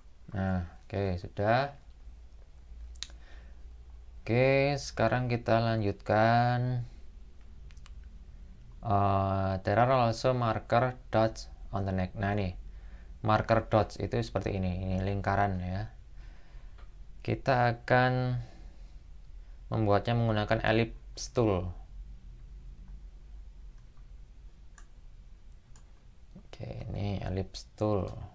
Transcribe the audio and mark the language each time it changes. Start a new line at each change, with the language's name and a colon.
Indonesian: Nah, oke, sudah. Oke, sekarang kita lanjutkan.
English: There are also marker dots on the neck.
Indonesian: Nah, nih marker dots itu seperti ini lingkaran ya. Kita akan membuatnya menggunakan ellipse tool. Oke, ini ellipse tool.